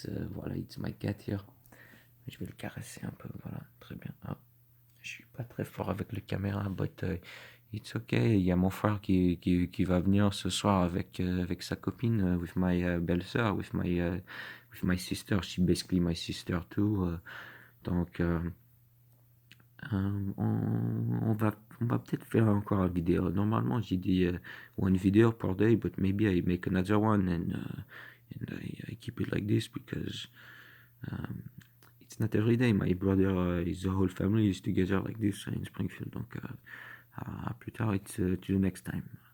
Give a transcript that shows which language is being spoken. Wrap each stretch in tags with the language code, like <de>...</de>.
<fr>Voilà,</fr> <en>it's my cat here.</en> <fr>Je vais le caresser un peu. Voilà, très bien. Ah, je suis pas très fort avec le caméra,</fr> <en>but it's okay.</en> <fr>Il y a mon frère qui va venir ce soir avec sa copine,</fr> <en>with my belle-sœur, with my sister. She's basically my sister too.</en> <fr>Donc, on va peut-être faire encore une vidéo. Normalement, j'ai dit</fr> <en>one video per day, but maybe I make another one and I keep it like this because it's not every day. My brother, the whole family is together like this in Springfield.</en> <fr>Donc, à plus tard,</fr> <en>it's to the next time.</en>